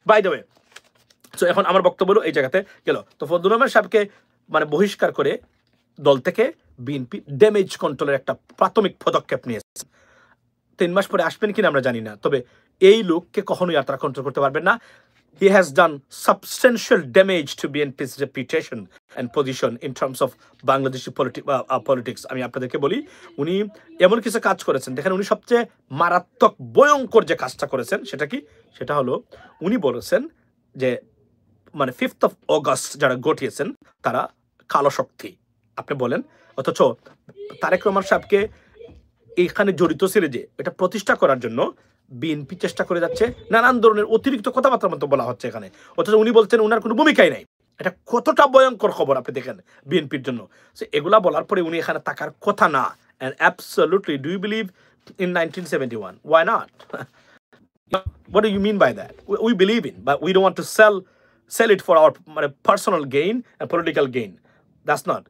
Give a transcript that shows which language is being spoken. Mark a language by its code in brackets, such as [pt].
[en] by the way, [bn] so এখন আমার বক্তব্য হলো এই জায়গাতে গেল। তো ফজলুর রহমান সাহেবকে মানে বহিষ্কার করে দল থেকে বিএনপি ড্যামেজ কন্ট্রোলের একটা প্রাথমিক পদক্ষেপ নিয়েছে। 3 মাস পরে আসবেন কিনা আমরা জানি না, তবে এই লোককে কখনোই আর তারা কন্ট্রোল করতে পারবেন না। [en] He has done substantial damage to BNP's reputation and position in terms of Bangladeshi politics. [bn] আমি আপনাদেরকে বলি, উনি এমন কিছু কাজ করেছেন, দেখেন উনি সবচেয়ে মারাত্মক ভয়ঙ্কর যে কাজটা করেছেন সেটা কি, সেটা হলো উনি বলেছেন যে মানে 5th of August যারা ঘটিয়েছেন তারা কালো শক্তি। আপনি বলেন, অথচ তারেক রহমান সাহেবকে এইখানে জড়িত ছিল যে এটা প্রতিষ্ঠা করার জন্য বিএনপি চেষ্টা করে যাচ্ছে, নানান ধরনের অতিরিক্ত কথাবার্তার মতো বলা হচ্ছে এখানে, অথচ উনি বলছেন ওনার কোনো ভূমিকাই নাই। এটা কতটা ভয়ঙ্কর খবর আপনি দেখেন বিএনপির জন্য। এগুলা বলার পরে উনি এখানে থাকার কথা না। [en] And absolutely, do you believe in 1971? Why not? What do you mean by that? We believe in, but we don't want to sell it for our personal gain and political gain. That's not.